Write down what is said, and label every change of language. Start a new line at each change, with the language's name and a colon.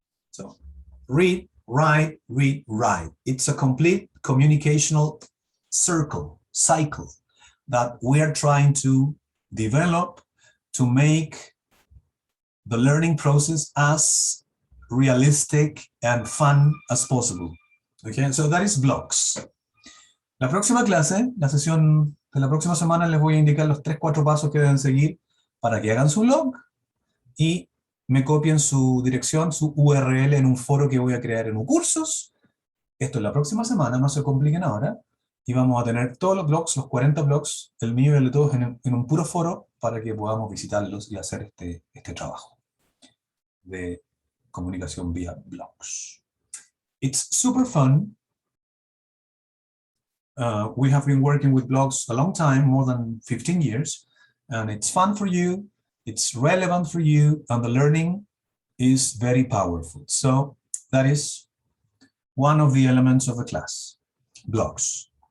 English: So read, write, read, write. It's a complete communicational cycle that we're trying to develop to make the learning process as realistic and fun as possible. Okay, so that is blogs.
Spanish: La próxima clase, la sesión de la próxima semana, les voy a indicar los 3-4 pasos que deben seguir para que hagan su blog y me copien su dirección, su URL en un foro que voy a crear en cursos. Esto es la próxima semana, no se compliquen ahora. y vamos a tener todos los blogs, los 40 blogs, el mío y el de todos en un puro foro para que podamos visitarlos y hacer este trabajo de comunicación vía blogs.
English: It's super fun. We have been working with blogs a long time, more than 15 years, and it's fun for you, it's relevant for you, and the learning is very powerful. So that is one of the elements of the class, blogs.